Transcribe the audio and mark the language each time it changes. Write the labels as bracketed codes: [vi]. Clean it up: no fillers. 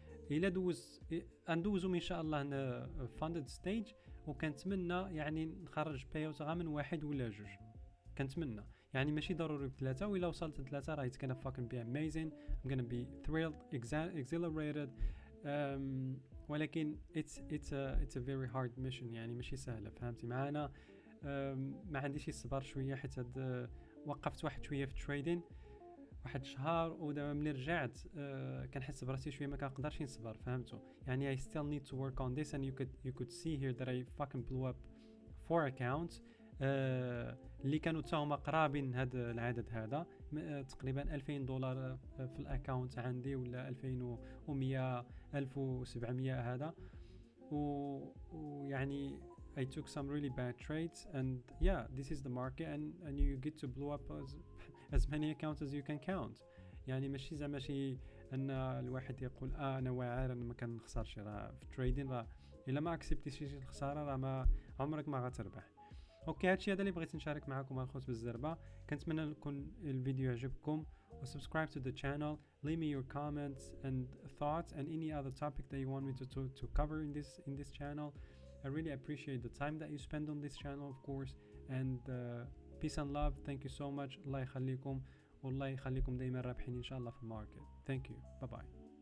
[ar] الا ندوزو ان شاء الله فاندد ستيج، وكنتمنى يعني نخرج باي اوت غير من واحد ولا جوج، كنتمنى يعني ماشي ضروري بثلاثه، وإلا وصلت ل3 راه [en] it's gonna fucking be amazing, I'm gonna be thrilled exhilarated. ولكن it's a very hard mission، [ar] يعني ماشي سهله. فهمتي معانا؟ ما عنديش الصبر شويه حيت وقفت واحد شويه في التريدين واحد شهر، ودابا ملي رجعت كنحس براسي شويه ما كنقدرش نصبر. فهمتوا؟ يعني [en] I still need to work on this and you could see here that I fucking blew up 4 accounts [ar] اللي كانوا تاهما قرابين هذا العدد هذا، تقريبا $2000 في الاكاونت عندي ولا 2100 1700 هذا، ويعني [en] I took some really bad trades and yeah this is the market and you get to blow up as many accounts as you can count. [ar] يعني ماشي زعما شي ان الواحد يقول انا واعر انا ما كنخسرش، راه في التريدين راه الا ما اكسبتيش شي الخساره راه ما عمرك ما غتربح. اوكي هادشي هذا اللي بغيت نشارك معكم الخوت بالزربه. كنتمنى يكون الفيديو يعجبكم وسبسكرايب [en] to the channel, leave me your comments and thoughts and any other topic that you want me to cover in this channel. I really appreciate the time that you spend on this channel of course, and peace and love. Thank you so much. [ar] الله يخليكم والله يخليكم دايما رابحين ان شاء الله في الماركت. [en] Thank you. Bye bye.